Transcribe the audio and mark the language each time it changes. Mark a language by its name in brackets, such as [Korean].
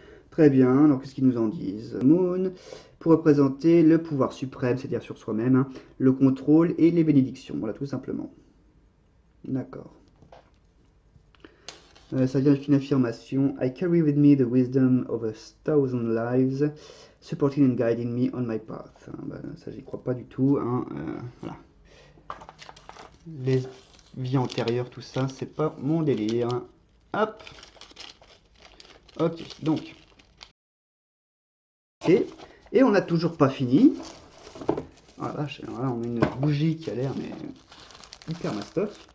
[French] Très bien, alors qu'est-ce qu'ils nous en disent? Moon, pour représenter le pouvoir suprême, c'est-à-dire sur soi-même, hein, le contrôle et les bénédictions, voilà, tout simplement. D'accord. Ça vient d'une affirmation. [English] I carry with me the wisdom of a thousand lives, supporting and guiding me on my path. [French] Hein, ben, ça, j'y crois pas du tout. Hein, voilà. Les vies antérieures, tout ça, c'est pas mon délire. Hop. Ok, donc. Et on n'a toujours pas fini. Ah la vache, alors là, on a une bougie qui a l'air mais hyper mastoc.